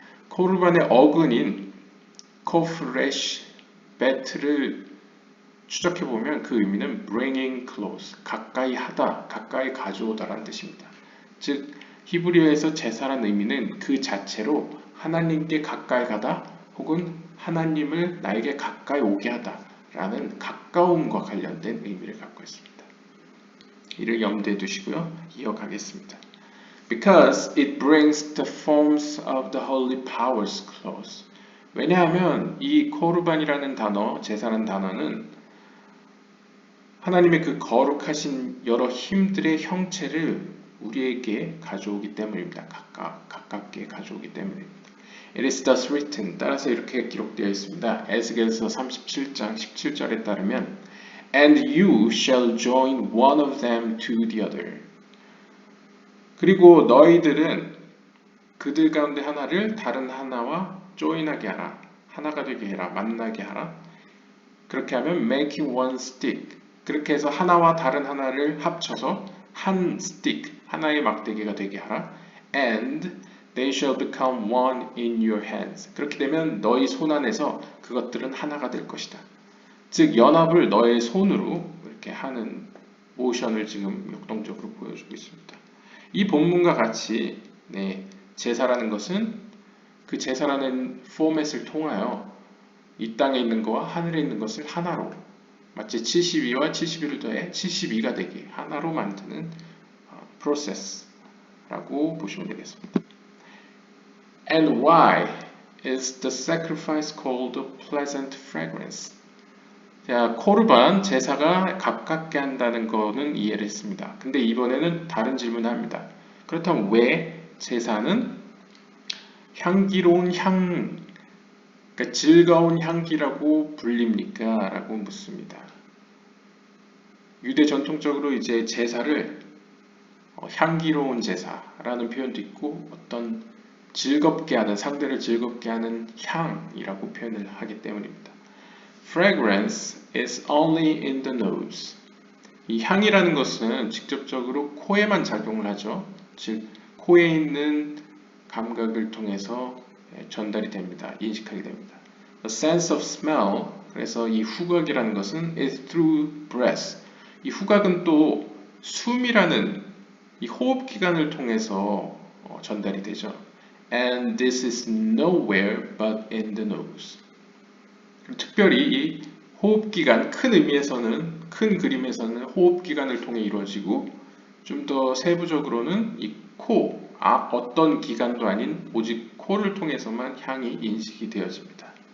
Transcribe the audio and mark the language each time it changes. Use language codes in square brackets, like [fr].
[ko] 코르반의 어근인 코프레시, 베트를 추적해보면 그 의미는 [en] bringing close, [ko] 가까이 하다, 가까이 가져오다라는 뜻입니다. 즉 히브리어에서 제사라는 의미는 그 자체로 하나님께 가까이 가다 혹은 하나님을 나에게 가까이 오게 하다 라는 가까움과 관련된 의미를 갖고 있습니다. 이를 염두에 두시고요. 이어가겠습니다. [en] Because it brings the forms of the holy powers close. [ko] 왜냐하면 이 코르반이라는 단어, 제사라는 단어는 하나님의 그 거룩하신 여러 힘들의 형체를 우리에게 가져오기 때문입니다. 가깝게 가져오기 때문입니다. [en] It is thus written. [ko] 따라서 이렇게 기록되어 있습니다. 에스겔서 37장 17절에 따르면 [en] And you shall join one of them to the other. [ko] 그리고 너희들은 그들 가운데 하나를 다른 하나와 join하게 하라. 하나가 되게 해라. 만나게 하라. 그렇게 하면 [en] making one stick. [ko] 그렇게 해서 하나와 다른 하나를 합쳐서 한 stick, 하나의 막대기가 되게 하라. [en] And they shall become one in your hands. [ko] 그렇게 되면 너희 손 안에서 그것들은 하나가 될 것이다. 즉 연합을 너의 손으로 이렇게 하는 모션을 지금 역동적으로 보여주고 있습니다. 이 본문과 같이 제사라는 것은 그 제사라는 포맷을 통하여 이 땅에 있는 것과 하늘에 있는 것을 하나로 마치 72와 71을 더해 72가 되게 하나로 만드는 프로세스라고 보시면 되겠습니다. [en] And why is the sacrifice called a pleasant fragrance? [ko] 자, 코르반, 제사가 가깝게 한다는 거는 이해를 했습니다. 근데 이번에는 다른 질문을 합니다. 그렇다면 왜 제사는 향기로운 그러니까 즐거운 향기라고 불립니까? 라고 묻습니다. 유대 전통적으로 이제 제사를 향기로운 제사라는 표현도 있고 어떤 즐겁게 하는, 상대를 즐겁게 하는 향이라고 표현을 하기 때문입니다. [en] Fragrance is only in the nose. [ko] 이 향이라는 것은 직접적으로 코에만 작용을 하죠. 즉 코에 있는 감각을 통해서 전달이 됩니다. 인식하게 됩니다. [en] The sense of smell, [ko] 그래서 이 후각이라는 것은 [en] is through breath. [ko] 이 후각은 또 숨이라는 이 호흡기관을 통해서 전달이 되죠. [en] And this is nowhere but in the nose. [ko] 특별히 이 호흡기관, 큰 의미에서는, 큰 그림에서는 호흡기관을 통해 이루어지고 좀 더 세부적으로는 이 코, 어떤 기관도 아닌 오직 코를 통해서만 향이 인식이 되어집니다.